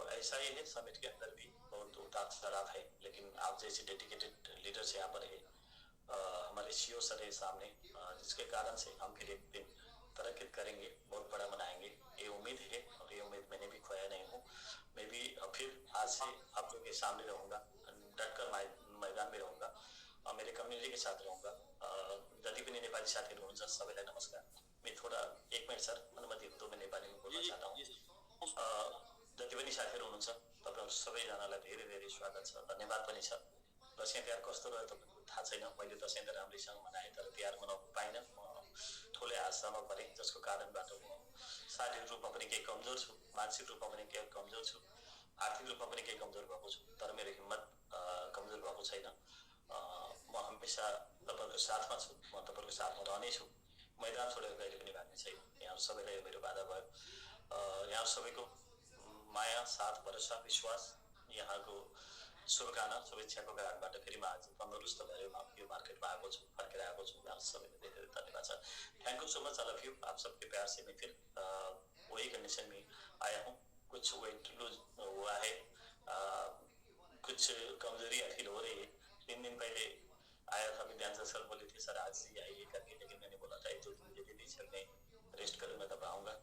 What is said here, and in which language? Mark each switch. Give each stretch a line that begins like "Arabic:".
Hindi: ऐसा ही है, समिट के अंदर भी बहुत उतार चढ़ाव है, लेकिन आप जैसे डेडिकेटेड लीडर्स यहाँ पर है, हमारे सीओ सर है सामने, जिसके कारण से हम फिर एक दिन तरक्की करेंगे, बहुत बड़ा बनाएंगे, ये उम्मीद है। और ये उम्मीद मैंने भी खोया नहीं हूँ। मैं भी फिर आज से आप लोगों के सामने रहूँगा, डटकर मैदान में रहूँगा, मेरे कम्युनिटी के साथ रहूँगा।
Nepali: जति पनि नेपाली साथीहरू हुनुहुन्छ सबैलाई नमस्कार।
Hindi: मैं थोड़ा 1 मिनट सर अनुमति हो तो मैं नेपाली में बोल्न चाहता हूँ।
Nepali: जति पनि साथीहरू हुनुहुन्छ तपाईँहरू सबैजनालाई धेरै धेरै स्वागत छ, धन्यवाद पनि छ। दसैँ तिहार कस्तो रह्यो तपाईँको थाहा छैन, मैले दसैँ त राम्रैसँग मनाएँ, तर तिहार मनाउन पाइनँ। ठुलै हादसामा परेँ, जसको कारणबाट म शारीरिक रूपमा पनि केही कमजोर छु, मानसिक रूपमा पनि केही कमजोर छु, आर्थिक रूपमा पनि केही कमजोर भएको छु, तर मेरो हिम्मत कमजोर भएको छैन। म हमेसा तपाईँहरूको साथमा छु, म तपाईँहरूको साथमा रहनेछु, मैदान छोडेर कहिले पनि भाग्ने छैन। यहाँ सबैलाई मेरो बाधा भयो। यहाँ सबैको माया, साथ, भरोसा, विश्वास, यहाँको शुभकामना, शुभेच्छाको कारणबाट फेरि म आज तन्दुरुस्त भएर यो मार्केटमा आएको छु, फर्केर आएको छु। यहाँ सबैलाई धेरै धेरै धन्यवाद छ।
English: Thank you so much all of you.
Hindi: आप सबके प्यार से मैं फिर वही कंडीशन में आया हूँ। कुछ वेट लूज हुआ है, कुछ कमजोरियाँ फील हो रही है। 3 दिन पहले आया था, विद्यांचल सर बोले थे सर आज ही आइए करके, लेकिन मैंने बोला था 1-2 दिन मुझे दीदी सर मैं रेस्ट करूँगा तब आऊँगा।